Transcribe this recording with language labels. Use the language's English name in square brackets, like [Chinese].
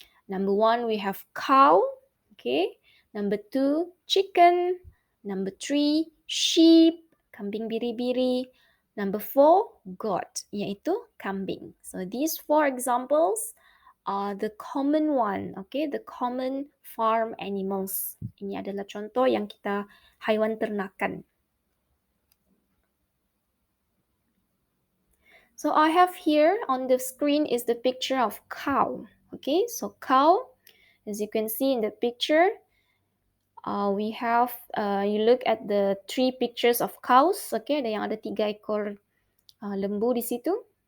[English] Number 1, we have cow. Okay. Number 2, chicken. Number 3, sheep, [Malay] kambing biri-biri. [English] Number 4, goat, [Malay] iaitu kambing. [English] So these 4 examples are the common one, okay, the common farm animals. [Malay] Ini adalah contoh yang kita haiwan ternakan. [English] So I have here on the screen is the picture of cow. Okay, so cow, as you can see in the picture, we have, you look at the 3 pictures of cows. [Malay] Okay, ada 3 ekor lembu di situ.